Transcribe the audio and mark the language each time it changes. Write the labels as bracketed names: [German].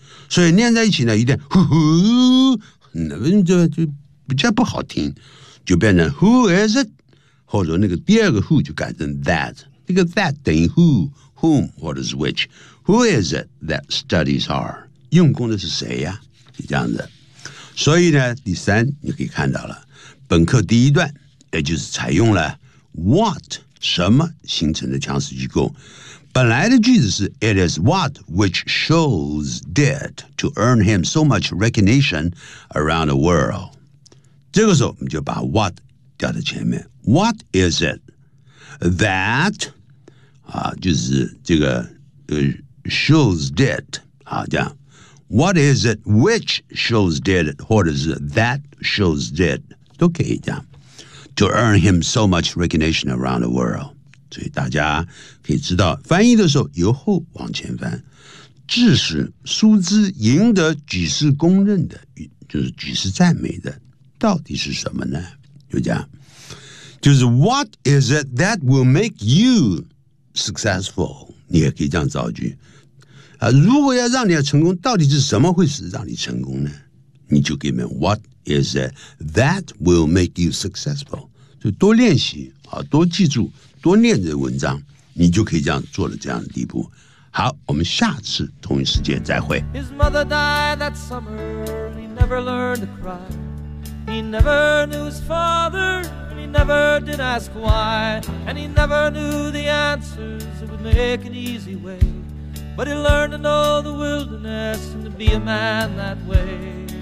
[Chinese] 所以念在一起呢，一定呼呼，那就比较不好听，就变成 [English] who is it， [Chinese] 或者那个第二个 who 就改成 that， 那个 that 等于 who， whom， [English] what is which， who is it that studies hard， [Chinese] 用功的是谁呀？是这样子。所以呢，第三你可以看到了，本课第一段也就是采用了 what 什么形成的强势机构。本来的句子是 [English] It is what which Scholes did to earn him so much recognition around the world。 [Chinese] 这个时候我们就把 what 掉在前面。 [English] What is it that、 [Chinese] 啊、就是这个、Scholes did、啊、这样。 [English] What is it which Scholes did [Chinese] 或者是 [English] that Scholes did [Chinese] 都可以这样。 [English] To earn him so much recognition around the world， [Chinese] 所以大家可以知道，翻译的时候由后往前翻，致使苏兹赢得举世公认的，就是举世赞美的，到底是什么呢？就这样，就是 [English] What is it that will make you successful？ [Chinese] 你也可以这样造句、啊、如果要让你要成功，到底是什么会使让你成功呢？你就给他们 [English] What is it that will make you successful？ [Chinese] 就多练习啊，多记住。多念这文章，你就可以这样做了这样的地步。好，我们下次同一时间再会。 [English] His mother died that summer, he never learned to cry. He never knew his father, and he never did ask why. And he never knew the answers, it would make an easy way. But he learned to know the wilderness, and to be a man that way.